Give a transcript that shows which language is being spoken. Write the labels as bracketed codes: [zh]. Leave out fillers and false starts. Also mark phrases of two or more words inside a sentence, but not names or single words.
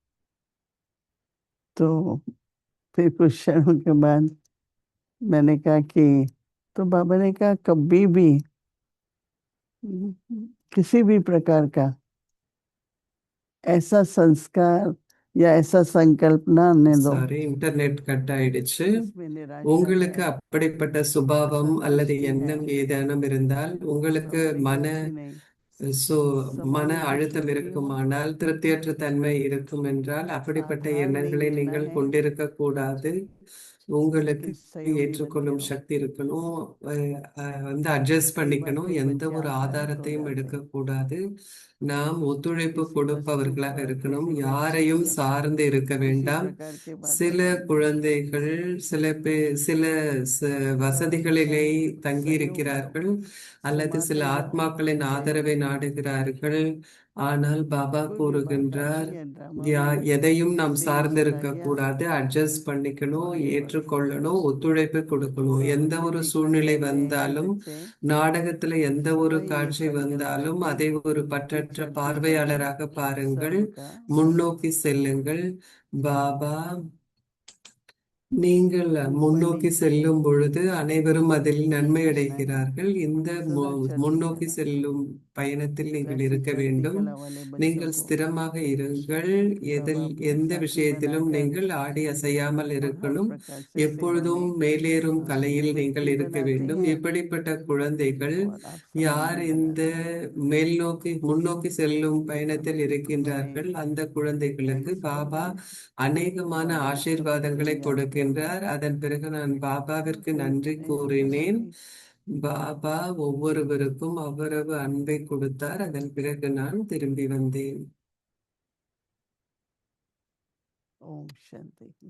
[hi] तो फिर कुछ क्षणों के बाद मैंने कहा कि, तो बाबा ने कहा कभी भी किसी भी प्रकार का ऐसा संस्कार या ऐसा संकल्प ना आने दो [ta] சாரி, [en] internet cut [ta] ஆயிடுச்சு. [hi] जिसमें निराशा [ta] உங்களுக்கு [hi] है, [ta] அப்படிப்பட்ட சுபாவம் அல்லது [hi] असंतुष्टि है। [ta] எண்ணம் ஏதேனும் இருந்தால், உங்களுக்கு [hi] बाबा ने [ta] மன [hi] कहा कि नहीं, [ta] சோ மன [hi] समाधि की [ta] அழுத்தம் [hi] स्थिति में हो, [ta] இருக்குமானால், திருப்தியற்ற தன்மை இருக்கும் என்றால், அப்படிப்பட்ட [hi] आधार नहीं [ta] எண்ணங்களை [hi] लेना [ta] நீங்கள் [hi] है। [ta] கொண்டிருக்க கூடாது. உங்களுக்கு [hi] उनकी सहयोगी बनते [ta] ஏற்றுக்கொள்ளும் [hi] रहो। [ta] சக்தி இருக்கணும். வந்து அட்ஜஸ்ட் [hi] कई बार [ta] பண்ணிக்கணும். [hi] कोई [ta] எந்த [hi] बच्चे [ta] ஒரு [hi] अपसेंट हो [ta] ஆதாரத்தையும் [hi] जाते हैं, [ta] எடுக்கக்கூடாது. நாம் ஒத்துழைப்பு [hi] किसी वस्तु [ta] கொடுப்பவர்களாக [hi] पर, [ta] இருக்கணும். [hi] किसी वृक्ष, [ta] யாரையும் சார்ந்து இருக்க [hi] किसी [ta] வேண்டாம். [hi] प्रकार के [ta] சில [hi] वातावरण में [ta] குழந்தைகள் சில [hi] सब [ta] வசதிகளிலே [hi] सहयोग [ta] தங்கியிருக்கிறார்கள், அல்லது சில [hi] समर्थन जो है [ta] ஆத்மாக்களின் ஆதரவை [hi] सहयोगी है। [ta] நாடுகிறார்கள். ஆனால் பாபா [hi] कोई भी बात आती [ta] கூறுகின்றார், [hi] है ड्रामा में, [ta] எதையும் நாம் [hi] सेम [ta] சார்ந்திருக்க [hi] सिनारिया [ta] கூடாது. அட்ஜஸ்ட் பண்ணிக்கணும், [hi] आगे बढ़ते हैं। [ta] ஏற்றுக்கொள்ளணும், ஒத்துழைப்பு கொடுக்கணும். எந்த ஒரு [hi] टीवी पर [ta] சூழ்நிலை [hi] कहते हैं कि [ta] வந்தாலும், [hi] बच्चे [ta] நாடகத்துல எந்த ஒரு [hi] सदा ये [ta] காட்சி [hi] संकल्प [ta] வந்தாலும் [hi] करके [ta] அதை ஒரு [hi] कि [ta] பற்றற்ற [hi] चलते चलते [ta] பார்வையாளராக பாருங்கள், [hi] सबका [ta] முன்னோக்கி செல்லுங்கள். பாபா, நீங்கள் [hi] बढ़ने [ta] முன்னோக்கி [hi] की [ta] செல்லும் பொழுது அனைவரும் அதில் நன்மை [hi] सीखना है। [ta] அடைகிறார்கள். இந்த [hi] सदा चलते [ta] முன்னோக்கி [hi] चलते [ta] செல்லும் பயணத்தில் நீங்கள் [hi] वैसी [ta] இருக்க [hi] चढ़ती [ta] வேண்டும். [hi] कला वाले बच्चों [ta] நீங்கள் [hi] को [ta] ஸ்திரமாக இருங்கள். [hi] सब अपने [ta] எந்த [hi] साथी [ta] விஷயத்திலும் [hi] बनाकर [ta] நீங்கள் ஆடி அசையாமல் [hi] और हर [ta] இருக்கணும். [hi] प्रकार से सेवा [ta] எப்பொழுதும் [hi] में [ta] மேலேறும் [hi] जो [ta] கலையில் நீங்கள் [hi] व्यक्ति [ta] இருக்க [hi] बनाते [ta] வேண்டும். [hi] हैं [ta] இப்படிப்பட்ட குழந்தைகள் [hi] और आप समाज [ta] யார் [hi] भी [ta] இந்த [hi] बनाते हैं, [ta] முன்னோக்கி செல்லும் [hi] सब [ta] பயணத்தில் [hi] बड़े [ta] இருக்கின்றார்கள், அந்த குழந்தைகளுக்கு [hi] एक्सपर्ट [ta] பாபா [hi] बने, [ta] அநேகமான [hi] हमारे सभी [ta] ஆசீர்வாதங்களை [hi] विद्यार्थियों को [ta] கொடுக்கின்றார். அதன் பிறகு நான் பாபாவிற்கு நன்றி கூறினேன். [hi] स्पेशली [ta] பாபா ஒவ்வொருவருக்கும் அவ்வளவு அன்பை கொடுத்தார். அதன் பிறகு நான் திரும்பி வந்தேன். [hi] ओम शांति।